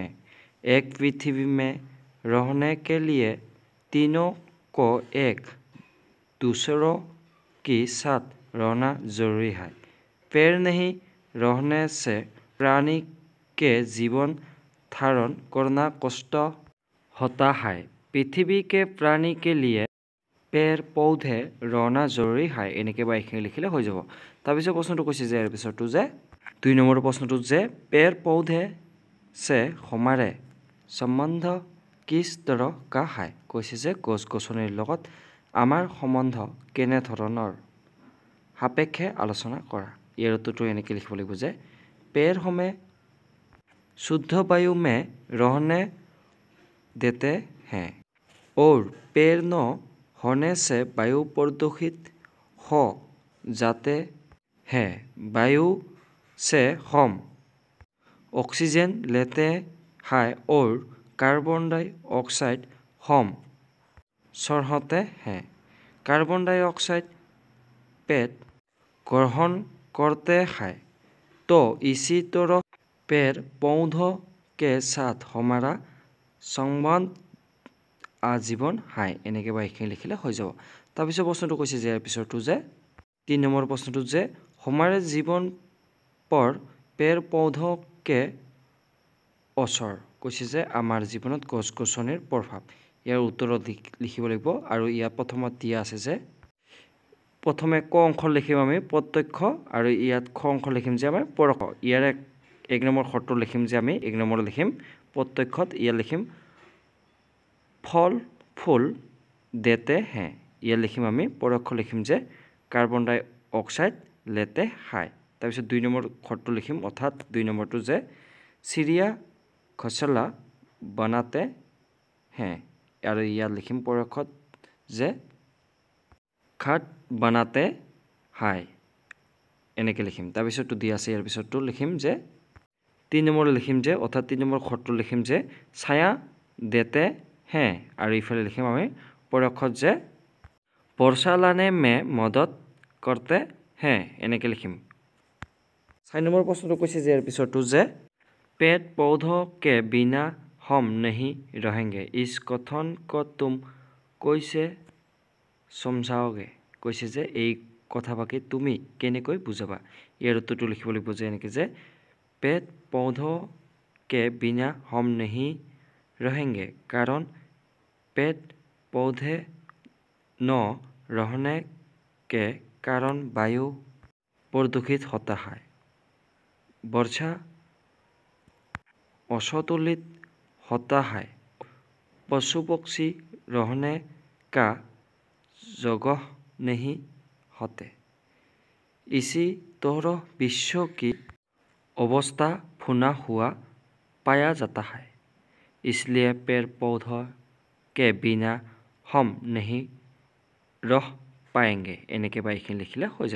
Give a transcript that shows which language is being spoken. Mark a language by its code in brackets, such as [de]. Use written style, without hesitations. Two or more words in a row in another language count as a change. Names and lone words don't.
[hi] एक पृथ्वी में रहने के लिए तीनों को एक दूसरों के साथ रहना जरूरी है। पेड़ नहीं रहने से प्राणी के जीवन धारण करना कष्ट होता है। पृथ्वी के प्राणी के लिए पेड़ पौधे रहना जरूरी है। [as] এনেকৈ বা এইখিনি লিখিলে হৈ যাব। তাৰপিছত প্ৰশ্নটো কৈছে যে ইয়াৰ পিছৰটো যে 2 নম্বৰ প্ৰশ্নটো যে [hi] पेड़ पौधे से हमारे संबंध किस तरह का है। [as] কৈছে যে গছ গছনিৰ লগত আমাৰ সম্বন্ধ কেনে ধৰণৰ সাপেক্ষে আলোচনা কৰা। ইয়াৰ উত্তৰটো এনেকৈ লিখিব লাগিব যে [hi] पेड़ हमें शुद्ध वायु में रहने देते हैं और पेड़ न होने से वायु प्रदूषित हो जाते हैं। वायु से हम ऑक्सीजन लेते हैं और कार्बन डाइऑक्साइड हम छोड़ते हैं। कार्बन डाइऑक्साइड पेड़ ग्रहण करते हैं, तो इसी तरह पेड़ पौधों के साथ हमारा संबंध आजीवन है। [as] এনেকৈ বা এইখিনি লিখিলে হৈ যাব। তাৰপিছত প্ৰশ্নটো কৈছে যে ইয়াৰ পিছৰটো যে 3 নম্বৰ প্ৰশ্নটো যে [hi] हमारे जीवन पर पेड़ पौधों के असर। [as] কৈছে যে আমাৰ জীৱনত গছ গছনিৰ প্ৰভাৱ। ইয়াৰ উত্তৰত লিখিব লাগিব আৰু ইয়াত প্ৰথমত দিয়া আছে যে প্ৰথমে ক অংশ লিখিম আমি প্ৰত্যক্ষ আৰু ইয়াত খ অংশ লিখিম যে আমাৰ পৰোক্ষ। ইয়াৰে 1 নম্বৰ শৰ্ত লিখিম যে আমি 1 নম্বৰ লিখিম প্ৰত্যক্ষত ইয়াত লিখিম ফল ফুল [hi] देते हैं। [as] ইয়াত লিখিম আমি পৰোক্ষ লিখিম যে কাৰ্বন ডাই অক্সাইড [hi] लेते हैं। [as] তাৰপিছত 2 নম্বৰ শৰ্তটো লিখিম অৰ্থাৎ 2 নম্বৰটো যে [hi] चिड़िया घोंसला बनाते हैं [as] আৰু ইয়াত লিখিম পৰোক্ষত যে [hi] खाट बनाते हैं [as] এনেকৈ লিখিম। তাৰপিছতটো দিয়া আছে ইয়াৰ পিছতটো লিখিম যে 3 নম্বৰ লিখিম যে অৰ্থাৎ 3 নম্বৰ শৰ্তটো লিখিম যে ছায়া [hi] देते हैं [as] আৰু ইফালে লিখিম আমি পৰোক্ষত যে [hi] वर्षा लाने में मदद करते हैं [as] এনেকৈ লিখিম। 4 নম্বৰ প্ৰশ্নটো কৈছে যে ইয়াৰ পিছৰটো যে [hi] पेड़ पौधों के बिना हम नहीं रहेंगे। इस कथन को तुम कैसे समझाओगे। [as] কৈছে যে এই কথাফাকি তুমি কেনেকৈ বুজাবা। ইয়াৰ উত্তৰটো লিখিব লাগিব যে এনেকৈ যে [hi] पेड़ पौधों के बिना हम नहीं रहेंगे कारण पेड़ पौधे न रहने के कारण वायु प्रदूषित होता है, वर्षा असंतुलित होता है, पशु पक्षी रहने का जगह नहीं होते, इसी तरह विश्व की अवस्था भुना हुआ पाया जाता है, इसलिए पेड़ पौधों के बिना हम नहीं रह पाएंगे [as] এনেকৈ বা এইখিনি লিখিলে হৈ যাব।